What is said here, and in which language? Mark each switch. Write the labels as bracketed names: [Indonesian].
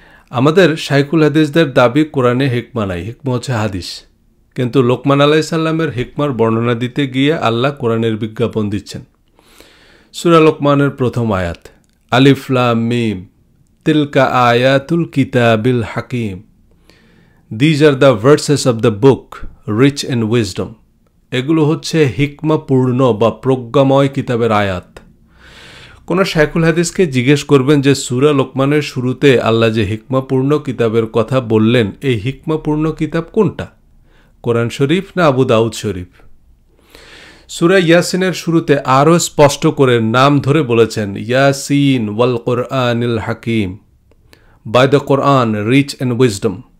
[Bangla] আমাদের শাইখুল হাদিসদের দাবি কোরআনে হিকমা নাই, হিকমা হচ্ছে হাদিস। কিন্তু লোকমান আলাইহিস সালামের হিকমার বর্ণনা দিতে গিয়ে আল্লাহ কোরআনের বিজ্ঞাপন দিচ্ছেন। সূরা লোকমানের প্রথম আয়াত, আলিফ লাম মিম [Arabic] তিলকা আয়াতুল কিতাবিল হাকিম। [English] These are the verses of the book rich in wisdom. [Bangla] এগুলো হচ্ছে হিকমাপূর্ণ বা প্রজ্ঞাময় কিতাবের আয়াত। কোন শাইখুল হাদিসকে জিজ্ঞেস করবেন যে সূরা লোকমানের শুরুতে আল্লাহ যে হিকমাপূর্ণ কিতাবের কথা বললেন, এই হিকমাপূর্ণ কিতাব কোনটা? কোরআন শরীফ না আবু দাউদ শরীফ? সূরা ইয়াসিনের শুরুতে আরও স্পষ্ট করে নাম ধরে বলেছেন, [Arabic] ইয়াসিন ওয়াল কোরআনিল হাকিম, [English] By the Quran rich in wisdom.